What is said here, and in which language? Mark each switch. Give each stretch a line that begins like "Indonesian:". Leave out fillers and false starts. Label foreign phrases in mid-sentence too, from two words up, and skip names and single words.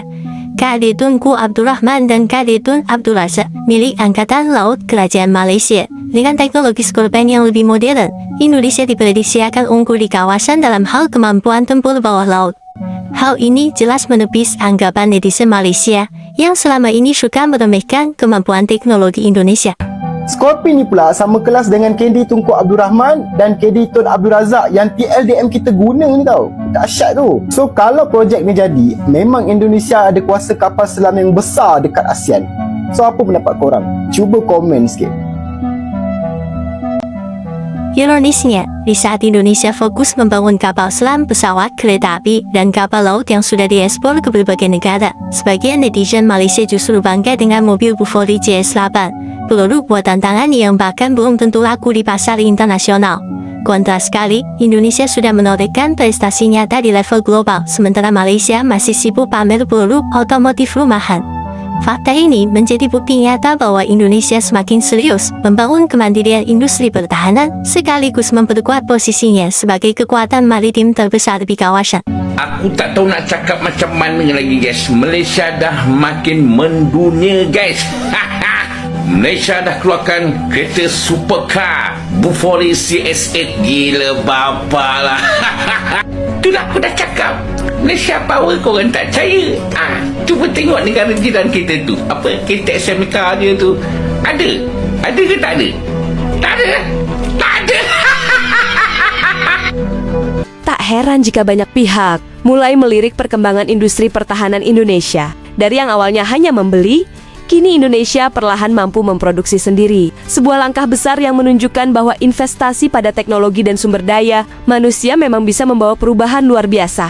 Indonesian: KD Tunku Abdul Rahman dan KD Tun Abdul Razak, milik Angkatan Laut Kerajaan Malaysia. Dengan teknologi Scorpene yang lebih modern, Indonesia diprediksi akan unggul di kawasan dalam hal kemampuan tempur bawah laut. Hal ini jelas menepis anggapan netizen Malaysia yang selama ini suka meremehkan kemampuan teknologi Indonesia.
Malay: Scorpene ni pula sama kelas dengan KD Tunku Abdul Rahman dan KD Tun Abdul Razak yang TLDM kita guna ni tau. Dahsyat tu. So kalau projek ni jadi, memang Indonesia ada kuasa kapal selam yang besar dekat ASEAN. So apa pendapat korang? Cuba komen sikit.
Indonesian: Ironisnya, di saat Indonesia fokus membangun kapal selam, pesawat, kereta api, dan kapal laut yang sudah diekspor ke berbagai negara, sebagian netizen Malaysia justru bangga dengan mobil Bufori JS8, peluru buatan tangan yang bahkan belum tentu laku di pasar internasional. Kontras sekali, Indonesia sudah menorehkan prestasi nyata di level global, sementara Malaysia masih sibuk pamer peluru otomotif rumahan. Fakta ini menjadi bukti nyata bahwa Indonesia semakin serius membangun kemandirian industri pertahanan sekaligus memperkuat posisinya sebagai kekuatan maritim terbesar di kawasan.
Malay: Aku tak tahu nak cakap macam mana lagi guys. Malaysia dah makin mendunia guys. Malaysia dah keluarkan kereta supercar Bufori CS8. Gila bapa lah. Itulah aku dah cakap, Malaysia power, korang tak percaya. Cuba tengok negara jiran kita tu, apa kereta SMK dia tu. Ada ke tak ada? Tak ada.
Indonesian: Tak heran jika banyak pihak mulai melirik perkembangan industri pertahanan Indonesia. Dari yang awalnya hanya membeli, kini Indonesia perlahan mampu memproduksi sendiri. Sebuah langkah besar yang menunjukkan bahwa investasi pada teknologi dan sumber daya manusia memang bisa membawa perubahan luar biasa.